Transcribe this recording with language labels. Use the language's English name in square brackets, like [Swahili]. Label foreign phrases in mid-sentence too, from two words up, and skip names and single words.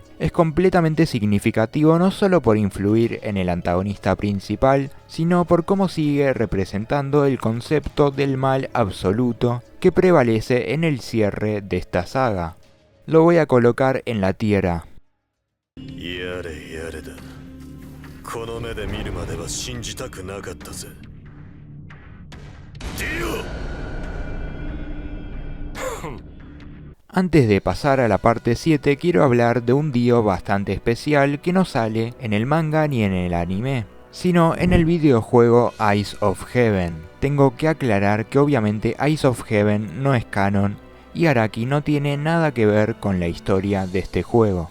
[Spanish] Es completamente significativo no solo por influir en el antagonista principal, sino por cómo sigue representando el concepto del mal absoluto que prevalece en el cierre de esta saga. Lo voy a colocar en la tierra. [Japanese] この目で見るまでは信じたくなかったぜ。ディオ [Spanish] Antes de pasar a la parte 7, quiero hablar de un Dio bastante especial que no sale en el manga ni en el anime, sino en el videojuego Eyes of Heaven. Tengo que aclarar que obviamente Eyes of Heaven no es canon y Araki no tiene nada que ver con la historia de este juego.